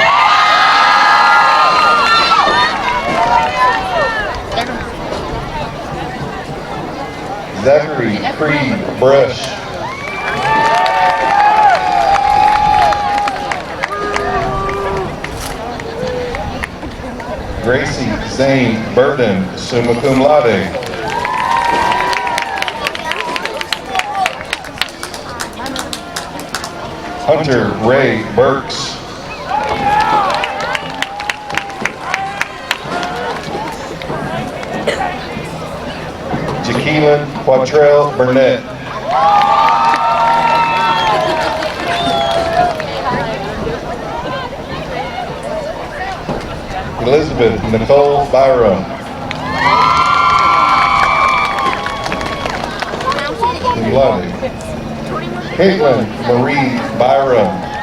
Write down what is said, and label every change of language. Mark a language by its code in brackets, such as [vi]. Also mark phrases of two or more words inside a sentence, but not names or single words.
[en] Zachary Creed Brush. Gracie Zane Burden, [la] summa cum laude. [en] Hunter Ray Burks. Jaqueline Quattrell Burnett. Elizabeth Nicole Byram. Caitlin Marie Byram.